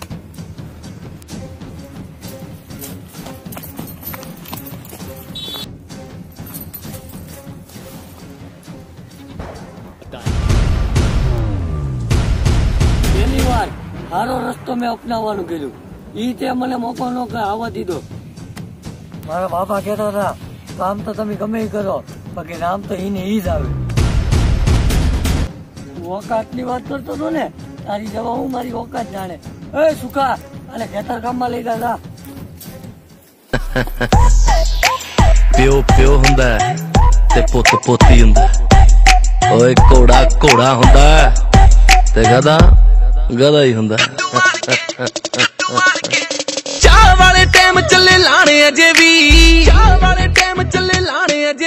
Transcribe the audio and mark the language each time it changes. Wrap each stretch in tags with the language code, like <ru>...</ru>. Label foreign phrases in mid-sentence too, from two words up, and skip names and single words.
<gu>પહેલી વાર સારો રસ્તો મેં અપનાવવાનું કીધું, ઈ તે મને મોકો ન આવવા દીધો. મારા બાપા કહેતા હતા કામ તો તમે ગમે કરો, બાકી નામ તો એને ઈ જ આવે. ઓકાતની વાત કરતો હતો ને, તારી જવા હું મારી ઓકાત જાણે. એ સુખા અને ખેતર કામમાં લઈ જા.</gu> <pa>ਪਿਓ ਪਿਓ ਹੁੰਦਾ ਤੇ ਪੁੱਤ ਪੋਤੀ ਹੁੰਦਾ. ਓਏ ਘੋੜਾ ਘੋੜਾ ਹੁੰਦਾ ਤੇ ਗਧਾ ਗਧਾ ਹੀ ਹੁੰਦਾ. ਚਾਹ ਵਾਲੇ ਟਾਈਮ ਚੱਲੇ ਲਾਣੇ ਅਜੇ ਵੀ, ਚਾਹ ਵਾਲੇ ਟਾਈਮ ਚੱਲੇ ਲਾਣੇ ਅਜੇ ਵੀ.</pa>